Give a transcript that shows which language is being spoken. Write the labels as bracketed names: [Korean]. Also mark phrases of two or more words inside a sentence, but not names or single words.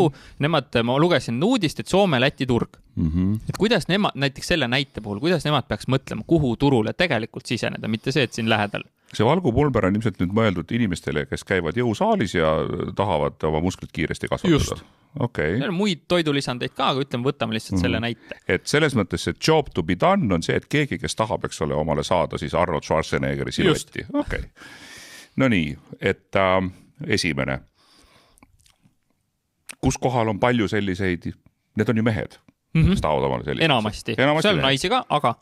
[Estonian] Nemad, ma lugesin uudist, et Soome Läti turg. Et kuidas nemad, näiteks selle näite puhul, kuidas nemad peaks mõtlema, kuhu turule tegelikult siseneda, mitte see, et siin lähedal. See valgupulber on ilmselt nüüd mõeldud inimestele, kes käivad jõusaalis ja tahavad oma musklit kiiresti kasvatada. Just. Okay. Muid toidulisandeid ka, aga ütleme, võtame lihtsalt selle näite. Et selles mõttes see [English] job to be done [Estonian] on see, et keegi, kes tahab, eks ole, omale saada siis Arnold Schwarzeneggeri siluetti. Okay. No nii, et esimene. Kus kohal on palju selliseid, need on ju mehed, kes tahavad omale selliseid. Enamasti. Seal naisi ka, aga.